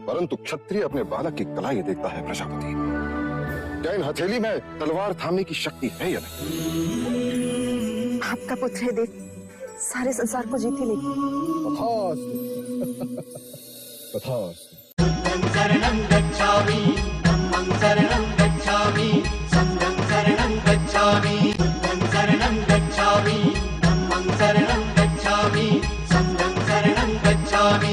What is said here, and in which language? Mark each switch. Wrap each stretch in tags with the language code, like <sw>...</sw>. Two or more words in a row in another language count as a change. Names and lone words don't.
<hi>परंतु क्षत्रिय अपने बालक की कलाई देखता है प्रजापति। क्या इन हथेली में तलवार थामने की शक्ति है या नहीं? आपका पुत्र है देव, सारे संसार को जीत ही लेगी।</hi> <pi>बुद्धं शरणं गच्छामि, धम्मं शरणं गच्छामि, संघं शरणं गच्छामि। बुद्धं शरणं गच्छामि, धम्मं शरणं गच्छामि, संघं शरणं गच्छामि।</pi>